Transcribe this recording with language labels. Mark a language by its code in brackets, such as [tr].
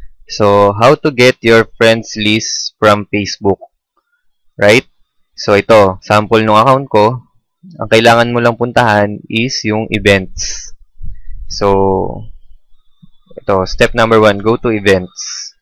[en] So, how to get your friends list from Facebook. Right? [tl] So, ito, sample ng account ko. Ang kailangan mo lang puntahan is yung events. [en] So, ito, step number 1, go to events.